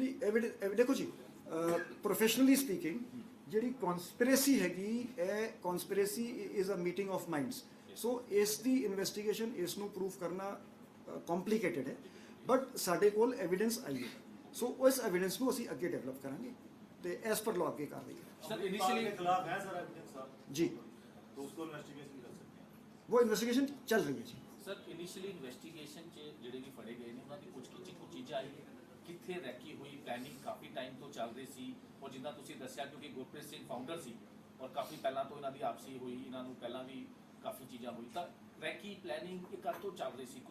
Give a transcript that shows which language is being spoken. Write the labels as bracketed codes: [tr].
[pa] ਨਹੀਂ, ਐਵੀਡੈਂਸ ਦੇਖੋ ਜੀ ਪ੍ਰੋਫੈਸ਼ਨਲੀ ਸਪੀਕਿੰਗ ਜਿਹੜੀ ਕਨਸਪੀਰੇਸੀ ਹੈਗੀ ਇਹ [en] Conspiracy is a meeting of minds. [pa] ਸੋ ਇਸ ਦੀ ਇਨਵੈਸਟੀਗੇਸ਼ਨ ਇਸ ਨੂੰ ਪ੍ਰੂਫ ਕਰਨਾ ਕੰਪਲਿਕੇਟਡ ਹੈ, ਬਟ ਸਾਡੇ ਕੋਲ ਐਵੀਡੈਂਸ ਆਈ ਹੈ। ਸੋ ਉਸ ਐਵੀਡੈਂਸ ਨੂੰ ਅਸੀਂ ਅੱਗੇ ਡਿਵੈਲਪ ਕਰਾਂਗੇ ਤੇ ਐਸ ਪਰ ਲਾਅ ਅੱਗੇ ਕਾਰਵਾਈ ਕਰਾਂਗੇ। ਸਰ ਇਨੀਸ਼ੀਅਲੀ [hi] खिलाफ है सर एविडेंस साहब, जी, तो उसको इन्वेस्टिगेशन कर सकते हैं। वो इन्वेस्टिगेशन चल रही है जी। [pa] ਸਰ ਇਨੀਸ਼ੀਅਲੀ ਇਨਵੈਸਟੀਗੇਸ਼ਨ 'ਚ ਜਿਹੜੇ ਵੀ ਫੜੇ ਗਏ ਨੇ ਉਹਨਾਂ ਦੀ ਕੁਝ ਚੀਜ਼ਾਂ ਆਈ ਕਿੱਥੇ ਰੱਖੀ ਹੋਈ ਪਲੈਨਿੰਗ ਕਾਫੀ ਟਾਈਮ ਤੋਂ ਚੱਲ ਰਹੀ ਸੀ, ਔਰ ਜਿੱਦਾਂ ਤੁਸੀਂ ਦੱਸਿਆ ਕਿਉਂਕਿ ਗੁਰਪ੍ਰੀਤ ਸਿੰਘ ਫਾਊਂਡਰ ਸੀ ਔਰ ਕਾਫੀ ਪਹਿਲਾਂ ਤੋਂ ਇਹਨਾਂ ਦੀ ਆਪਸੀ ਹੋਈ, ਇਹਨਾਂ ਨੂੰ ਪਹਿਲਾਂ ਵੀ ਕਾਫੀ ਚੀਜ਼ਾਂ ਹੋਈ, ਤਾਂ ਰੈਕੀ ਪਲੈਨਿੰਗ ਇਹ ਕਦ ਤੋਂ ਚੱਲ ਰਹੀ ਸੀ